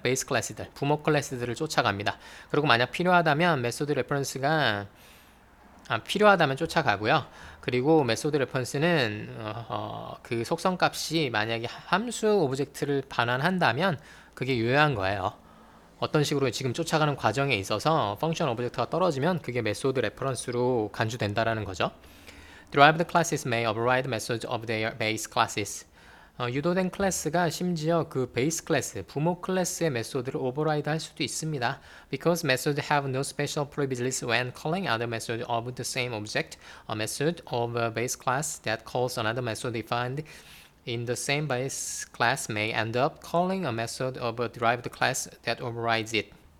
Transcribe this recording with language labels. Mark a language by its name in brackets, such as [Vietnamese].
[Korean] 베이스 클래스들, 부모 클래스들을 쫓아갑니다. 그리고 만약 필요하다면 메소드 레퍼런스가 필요하다면 쫓아가고요. 그리고 메소드 레퍼런스는 그 속성 값이 만약에 함수 오브젝트를 반환한다면 그게 유효한 거예요. 어떤 식으로 지금 쫓아가는 과정에 있어서 펑션 오브젝트가 떨어지면 그게 메소드 레퍼런스로 간주된다라는 거죠. [English] Derived classes may override methods of their base classes. [Korean] 유도된 클래스가 심지어 그 베이스 클래스, 부모 클래스의 메소드를 오버라이드 할 수도 있습니다. [English] Because methods have no special privileges when calling other methods of the same object, a method of a base class that calls another method defined in the same base class may end up calling a method of a derived class that overrides it.